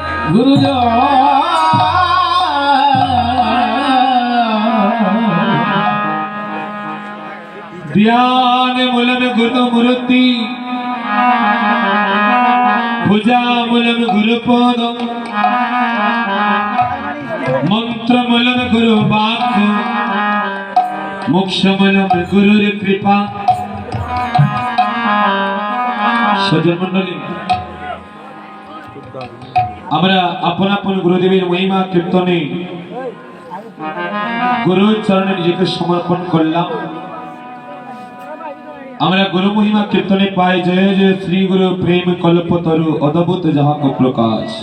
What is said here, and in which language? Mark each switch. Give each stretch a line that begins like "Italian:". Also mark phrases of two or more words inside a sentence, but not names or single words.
Sanskrit: ध्यान मूलम गुरु मूर्ति भुजा मूलम गुरु पद मंत्र मूलम गुरु वाक् मोक्ष मूलम गुरुर कृपा।
Bangla: সজ্জন মণ্ডলী, আমরা আপন আপন গুরুদেবের মহিমা কীর্তনে গুরুর চরণে নিজেকে সমর্পণ করলাম। আমরা গুরু মহিমা কীর্তনে পাই জয় জয় শ্রী গুরু প্রেম কল্পতরু অদ্ভুত যাহা কো প্রকাশ।